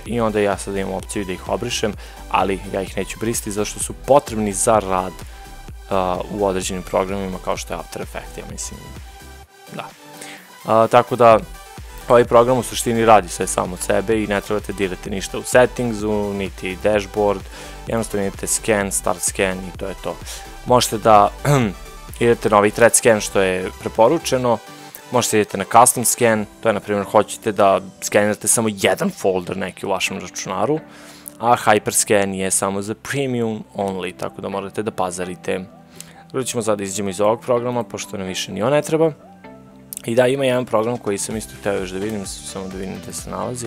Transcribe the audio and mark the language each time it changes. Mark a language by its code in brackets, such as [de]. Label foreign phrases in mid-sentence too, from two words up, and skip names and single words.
[sr] I onda ja sad imam opciju da ih obrišem, ali ja ih neću brisati zašto su potrebni za rad u određenim programima kao što je After Effects, ja mislim. Da. Tako da ovaj program u suštini radi sve samo od sebe i ne trebate dirati ništa u settingsu, niti dashboard, jednostavno idete [en] scan, start scan [sr] i to je to. Možete da idete na ovaj [en] thread scan [sr] što je preporučeno, možete idete na [en] custom scan, [sr] to je na primjer hoćete da skenirate samo jedan folder neki u vašem računaru, a hyperscan je samo za [en] premium only, [sr] tako da morate da pazarite. Dobro ćemo sada izađemo iz ovog programa, pošto nam više ni on ne treba. I da, ima jedan program koji sam isto hteo još da vidim, samo da vidim gde se nalazi.